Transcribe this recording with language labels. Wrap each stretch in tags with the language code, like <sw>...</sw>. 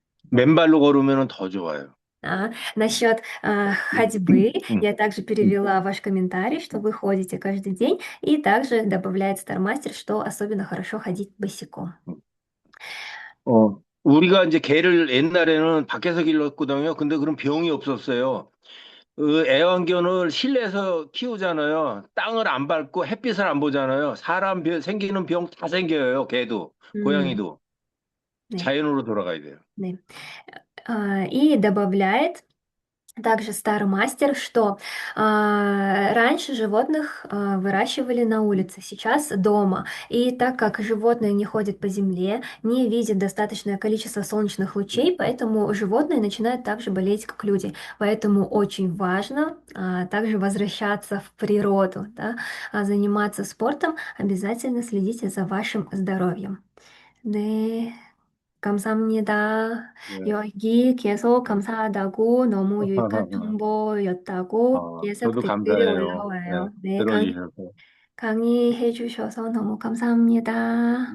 <ko>맨발로 걸으면 더 좋아요.</ko> <ru>Насчет 음, ходьбы 음, я также 음. перевела ваш комментарий, что вы ходите каждый день, и также добавляет Стармастер, что особенно хорошо ходить босиком.</ru> <ko>우리가 이제 개를 옛날에는 밖에서 길렀거든요. 근데 그런 병이 없었어요. 그 애완견을 실내에서 키우잖아요. 땅을 안 밟고 햇빛을 안 보잖아요. 생기는 병 다 생겨요. 개도, М, 고양이도. 네, 자연으로 돌아가야 돼요. 네.</ko> <ru>И добавляет также старый мастер, что раньше животных выращивали на улице, сейчас дома. И так как животные не ходят по земле, не видят достаточное количество солнечных лучей, поэтому животные начинают также болеть, как люди. Поэтому очень важно также возвращаться в природу, да, заниматься спортом, обязательно следите за вашим здоровьем.</ru> <ko>네. 감사합니다. 네. 여기 계속 감사하다고 너무 유익한 정보였다고 계속 저도 댓글이 감사해요. 네, 올라와요. 네, 들어주셔서. 강의해 주셔서 너무 감사합니다.</ko>